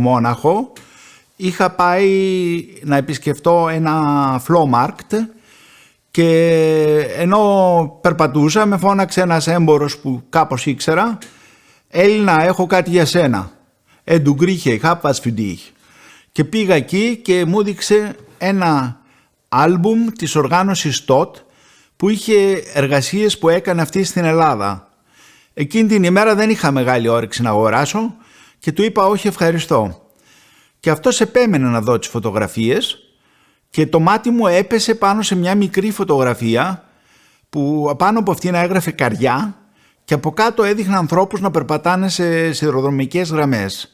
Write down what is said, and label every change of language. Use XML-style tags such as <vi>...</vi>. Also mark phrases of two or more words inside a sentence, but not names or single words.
<el>Μόναχο, είχα πάει να επισκεφτώ ένα</el> <en>flow market</en> <el>και ενώ περπατούσα με φώναξε ένας έμπορος που κάπως ήξερα, «Έλληνα, έχω κάτι για σένα.</el> <de>Du Grieche, ich hab was für dich».</de> <el>Και πήγα εκεί και μου έδειξε ένα άλμπουμ της οργάνωσης TOT που είχε εργασίες που έκανε αυτή στην Ελλάδα. Εκείνη την ημέρα δεν είχα μεγάλη όρεξη να αγοράσω και του είπα όχι ευχαριστώ. Και αυτός επέμενε να δω τις φωτογραφίες και το μάτι μου έπεσε πάνω σε μια μικρή φωτογραφία που πάνω από αυτήν έγραφε Καριά και από κάτω έδειχνε ανθρώπους να περπατάνε σε σιδηροδρομικές γραμμές.</el>